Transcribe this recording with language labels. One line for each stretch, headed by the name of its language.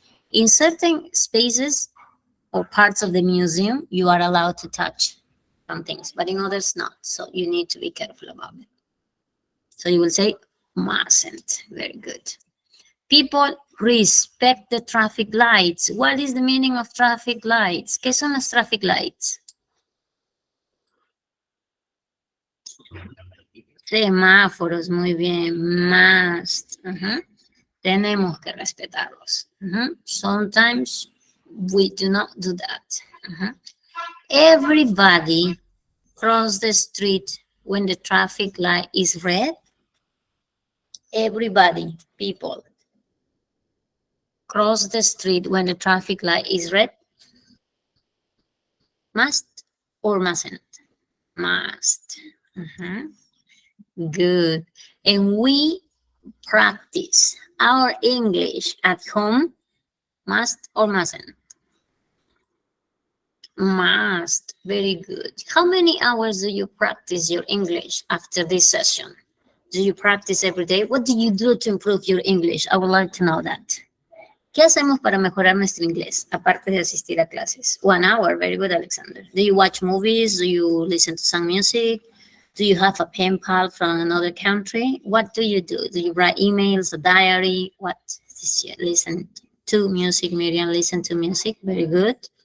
English: In certain spaces or parts of the museum, you are allowed to touch some things, but in others not. So you need to be careful about it. So you will say mustn't. Very good. People respect the traffic lights. What is the meaning of traffic lights?
Spanish: ¿Qué son las traffic lights? Semáforos, muy bien. Must. Tenemos que respetarlos.
English: Sometimes we do not do that. Everybody cross the street when the traffic light is red. Everybody, people, cross the street when the traffic light is red. Must or mustn't? Must. Good. And we practice our English at home. Must or mustn't? Must. Very good. How many hours do you practice your English after this session? Do you practice every day? What do you do to improve your English? I would like to know that.
Spanish: ¿Qué hacemos para mejorar nuestro inglés, aparte de asistir a clases?
English: 1 hour, very good, Alexander. Do you watch movies? Do you listen to some music? Do you have a pen pal from another country? What do? Do you write emails, a diary? What? Listen to music, Miriam, listen to music, very good.